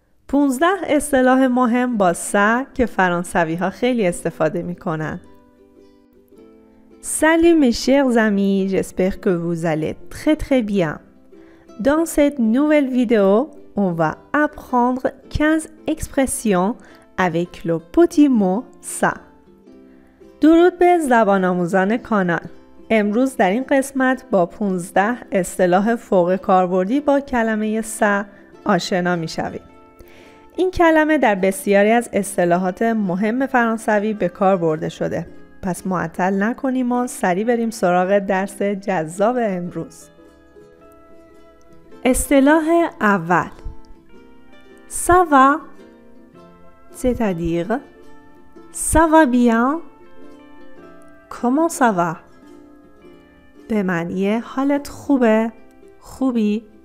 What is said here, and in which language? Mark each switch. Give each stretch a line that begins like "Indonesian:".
Persian: 15 اصطلاح مهم با ça که فرانسوی ها خیلی استفاده می کنن.
French: Salut mes chers amis, j'espère que vous allez très bien. Dans cette nouvelle vidéo, on va apprendre 15 expressions avec le petit mot ça.
Persian: درود به زبان آموزان کانال. امروز در این قسمت با 15 اصطلاح فوق کاربردی با کلمه ça آشنا می شویم. این کلمه در بسیاری از اصطلاحات مهم فرانسوی به کار برده شده. پس معطل نکنیم و سریع بریم سراغ درس جذاب امروز. اصطلاح اول
French: Ça va c'est-à-dire Ça va bien Comment ça va
Persian: به معنی حالت خوبه؟ خوبی؟